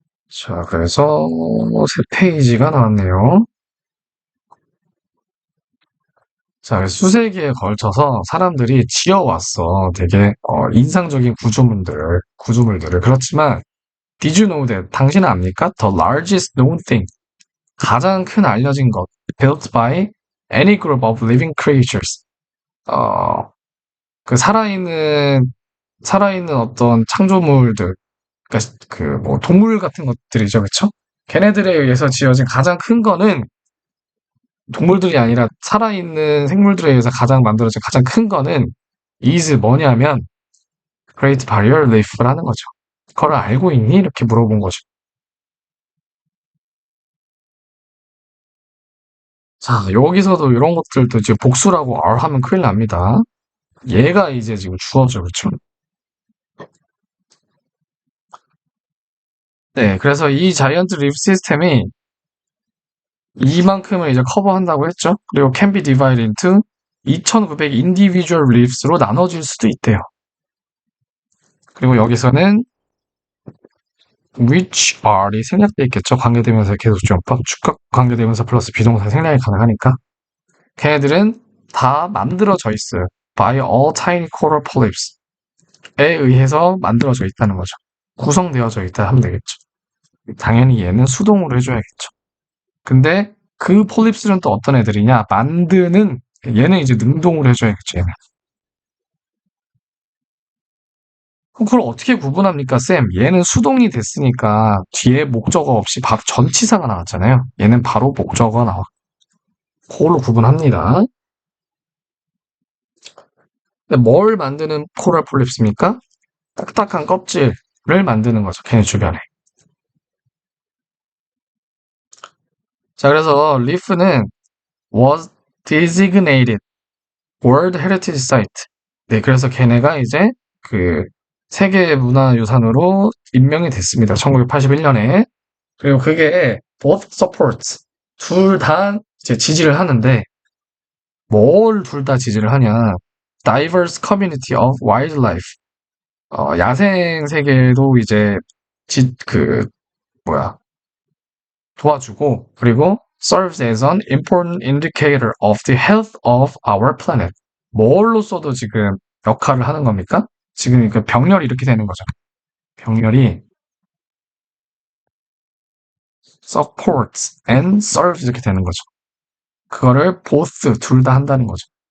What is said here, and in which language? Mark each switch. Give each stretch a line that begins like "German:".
Korean: 자, 그래서 세 페이지가 나왔네요. 자, 그래서 수세기에 걸쳐서 사람들이 지어왔어. 되게 인상적인 구조물들을. 그렇지만
English: Did you know that?
Korean: 당신은 압니까?
English: The largest known thing.
Korean: 가장 큰 알려진 것.
English: Built by any group of living creatures.
Korean: 어, 그 살아있는 어떤 창조물들. 그러니까 그 뭐 동물 같은 것들이죠. 그쵸? 걔네들에 의해서 지어진 가장 큰 거는 동물들이 아니라 살아있는 생물들에 의해서 가장 만들어진 가장 큰 거는 is 뭐냐면 Great Barrier Reef라는 거죠. 그걸 알고 있니? 이렇게 물어본 거죠. 자, 여기서도 이런 것들도 이제 복수라고 R 하면 큰일 납니다. 얘가 이제 지금 주어죠, 그쵸? 네, 그래서 이 자이언트 리프 시스템이 이만큼을 이제 커버한다고 했죠.
English: 그리고 can be divided into 2,900 individual reefs로
Korean: 나눠질 수도 있대요. 그리고 여기서는 which are이 생략돼 있겠죠. 관계대명사 계속주어법, 주격 관계대명사 플러스 비동사 생략이 가능하니까. 걔네들은 다 만들어져 있어요.
English: by all tiny coral polyps
Korean: 에 의해서 만들어져 있다는 거죠. 구성되어져 있다 하면 되겠죠. 당연히 얘는 수동으로 해줘야겠죠. 근데 그 폴립스는 또 어떤 애들이냐? 만드는 얘는 이제 능동으로 해줘야겠죠. 얘는. 그럼 그걸 어떻게 구분합니까, 쌤? 얘는 수동이 됐으니까 뒤에 목적어 없이 바로 전치사가 나왔잖아요. 얘는 바로 목적어가 나와. 그걸로 구분합니다. 근데 뭘 만드는 코랄 폴립스입니까? 딱딱한 껍질을 만드는 거죠. 걔네 주변에. 자, 그래서 리프는
English: was designated World Heritage Site.
Korean: 네, 그래서 걔네가 이제 그 세계 문화유산으로 임명이 됐습니다. 1981년에. 그리고 그게
English: both supports
Korean: 둘 다 이제 지지를 하는데 뭘 둘 다 지지를 하냐?
English: diverse community of wildlife.
Korean: 야생 세계도 이제 그 뭐야 도와주고 그리고
English: serves as an important indicator of the health of our planet.
Korean: 뭘로써도 지금 역할을 하는 겁니까? 지금 그 병렬이 이렇게 되는 거죠. 병렬이
English: supports and serves
Korean: 이렇게 되는 거죠. 그거를 both 둘 다 한다는 거죠.